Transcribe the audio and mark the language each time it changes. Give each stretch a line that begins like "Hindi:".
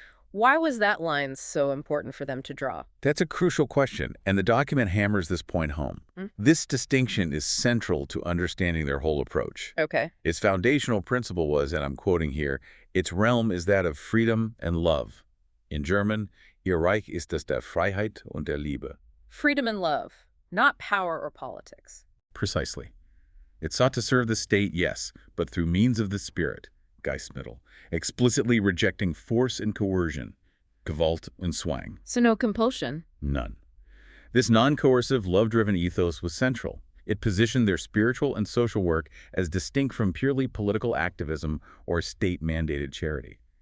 English: Why was that line so important for them to draw? That's a crucial question, and the document hammers this point home. This distinction is central to understanding their whole approach. Okay. Its foundational principle was, and I'm quoting here, its realm is that of freedom and love. In German,
German: Ihr Reich ist das der Freiheit und der Liebe.
English: Freedom and love, not power or politics. Precisely. It sought to serve the state, yes, but through means of the Spirit, Geistmittel, explicitly rejecting force and coercion,
German: Gewalt und Zwang.
English: So no compulsion. None. This non-coercive, love-driven ethos was central. It positioned their spiritual and social work as distinct from purely political activism or state-mandated charity.